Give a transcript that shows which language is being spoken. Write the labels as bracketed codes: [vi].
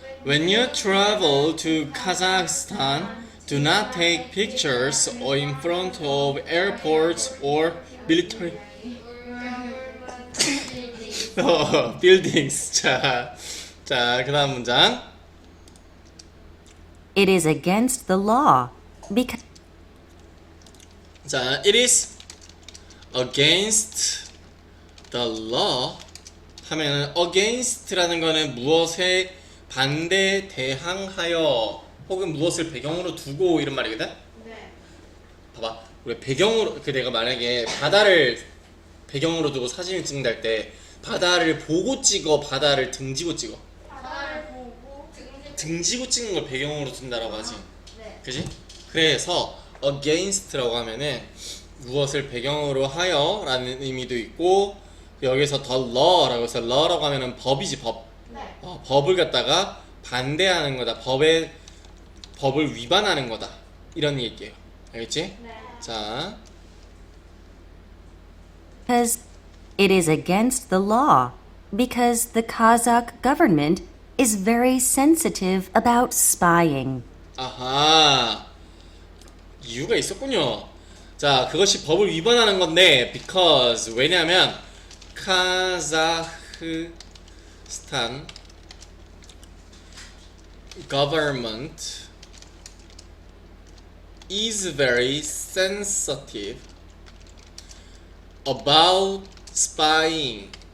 [en] When you travel to Kazakhstan, do not take pictures in front of airports or military buildings. [ko] 자, 그 다음 문장. [en] It is against the law because [ko] 자, [en] it is against the law [ko] 하면은 against라는 거는 무엇에 반대 대항하여 혹은 무엇을 배경으로 두고 이런 말이거든. 네. 봐봐, 우리 배경으로 내가 만약에 바다를 배경으로 두고 사진을 찍는다 할 때 바다를 보고 찍어, 바다를 등지고 찍어? 바다를 보고 등지고 찍는 걸 배경으로 둔다라고 하지. 네. 그지? 그래서 against라고 하면은 무엇을 배경으로 하여 라는 의미도 있고, 여기서 the law라고 해서 law라고 하면은 법이지, 법. 네. 법을 갖다가 반대하는 거다, 법을 위반하는 거다, 이런 얘기예요. 알겠지? 네. 자, [en] it is against the law because the Kazakh government is very sensitive about spying. [ko] 아하, 이유가 있었군요. 자, 그것이 법을 위반하는 건데 because, 왜냐하면 카자흐스탄 [en] government is very sensitive about spying.